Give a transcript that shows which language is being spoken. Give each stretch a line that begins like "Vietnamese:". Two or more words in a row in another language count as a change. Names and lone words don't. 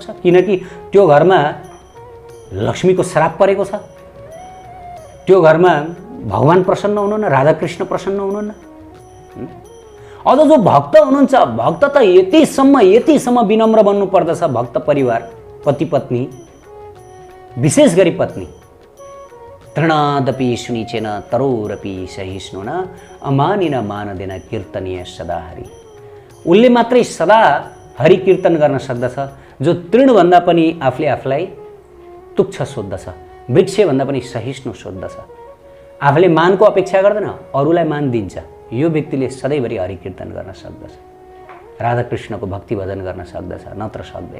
Nepali: किनकि त्यो घरमा लक्ष्मीको श्राप परेको छ। त्यो घरमा भगवान प्रसन्न हुनुहुन्न, राधाकृष्ण प्रसन्न हुनुहुन्न। अझ जो भक्त हुनुहुन्छ, भक्त त यतिसम्म विनम्र बन्नु पर्दछ। भक्त परिवार, पति पत्नी, विशेष गरी पत्नी,
Sanskrit: तृणादपि सुनिचेन तरोरपि सहिष्णु न अमानिन मानदेन कीर्तनीय सदा हरि।
Nepali: उसले मात्रै सदा हरि कीर्तन गर्न सक्दछ जो तृणभन्दा पनि आफूलाई तुच्छ सोद्धछ, वृक्षभन्दा पनि सहिष्णु सोद्धछ। आफूले मानको अपेक्षा गर्दैन, अरूलाई मान दिन्छ। यो व्यक्तिले सधैँभरि हरि कीर्तन गर्न सक्दछ, राधाकृष्णको भक्ति भजन गर्न सक्दछ, नत्र सक्दैन।